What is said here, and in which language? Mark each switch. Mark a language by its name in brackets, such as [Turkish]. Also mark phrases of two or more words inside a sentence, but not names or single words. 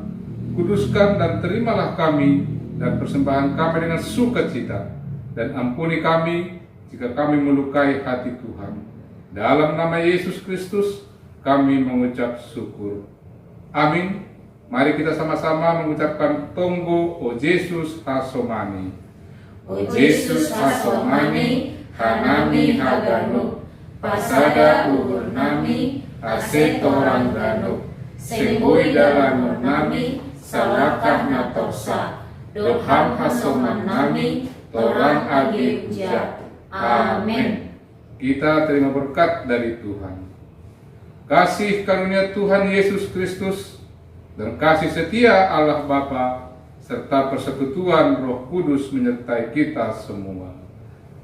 [Indonesian] Kuduskan dan terimalah kami dan persembahan kami dengan sukacita, dan ampuni kami jika kami melukai hati Tuhan. Dalam nama Yesus Kristus kami mengucap syukur. Amin. Mari kita sama-sama mengucapkan Tonggo O Yesus Hasomani. [Batak Simalungun] O Yesus Hasomani, Hanami Haganu, Pasada Uhur Nami, Asetorang Danu, Semboi Dalam Nami, Salakah Natorsa, Doham Hasoman Nami, Torang Agi Uja. [Indonesian] Amin. Kita terima berkat dari Tuhan. Kasih karunia Tuhan Yesus Kristus dan kasih setia Allah Bapa serta persekutuan Roh Kudus menyertai kita semua. Amin.